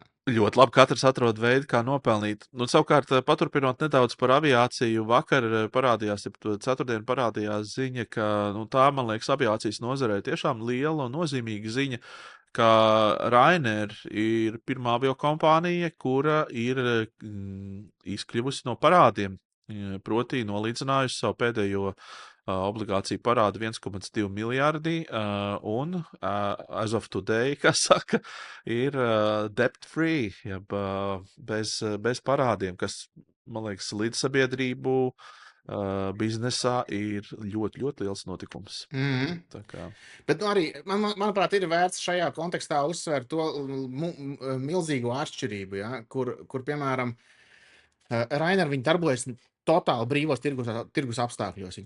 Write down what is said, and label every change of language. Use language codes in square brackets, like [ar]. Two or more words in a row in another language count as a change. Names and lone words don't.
[lv] Ļoti labi, katrs atrod veidu, kā nopelnīt. Savukārt, paturpinot nedaudz par aviāciju, vakar parādījās, ceturtdien parādījās ziņa, ka tā, man liekas, aviācijas nozarē tiešām liela un nozīmīga ziņa, ka Ryanair ir pirmā avio kompānija, kura ir izkļuvusi no parādiem, proti nolīdzinājusi savu pēdējo obligāciju parādu 1,2 miljardi, un [en] as of today, [lv] kā saka, ir debt-free, jeb bez parādiem, kas, man liekas, līdzsabiedrību biznesā ir ļoti, ļoti liels notikums. Tā kā. Bet arī, manuprāt, ir vērts šajā kontekstā uzsvērt to milzīgo atšķirību, kur piemēram, Ryanair viņi darbojas totāli brīvos tirgus apstākļos.